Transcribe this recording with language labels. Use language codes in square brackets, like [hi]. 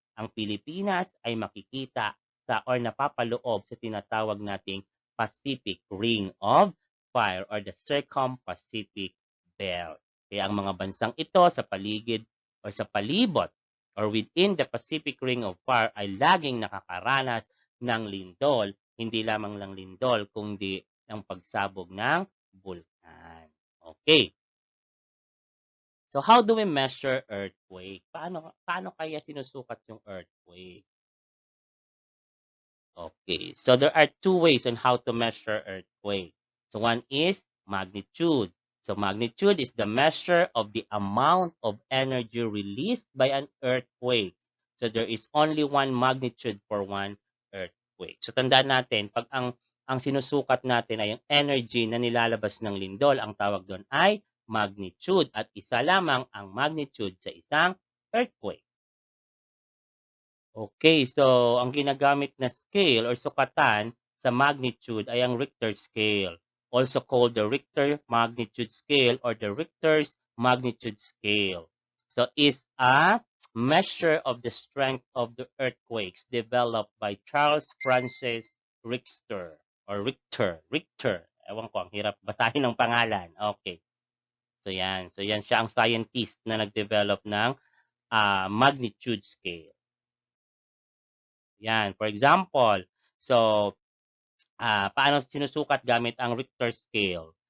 [tl] Ang Pilipinas ay makikita sa or napapaloob sa tinatawag nating Pacific Ring of Fire or the Circum-Pacific Belt. Kaya ang mga bansang ito sa paligid or sa palibot or within the Pacific Ring of Fire ay laging nakakaranas ng lindol, hindi lamang lang lindol, kundi ng pagsabog ng bulkan. Okay. [en] So how do we measure earthquake? [tl] Paano kaya sinusukat yung earthquake? [en] Okay. So there are two ways on how to measure earthquake. So one is magnitude. So magnitude is the measure of the amount of energy released by an earthquake. So there is only one magnitude for one earthquake. [tl] So tandaan natin, pag ang sinusukat natin ay yung energy na nilalabas ng lindol, ang tawag doon ay magnitude at isa lamang ang magnitude sa isang earthquake. [en] Okay, so [tl] ang ginagamit na scale or sukatan sa magnitude ay ang [en] Richter scale, also called the Richter magnitude scale or the Richter's magnitude scale. So is a measure of the strength of the earthquakes developed by Charles Francis Richter or Richter. [tl] Ewan ko, ang hirap basahin ng pangalan. Okay. So yan. So yan siya ang scientist na nag-develop ng magnitude scale. Yan, for example, so paano sinusukat gamit ang Richter scale?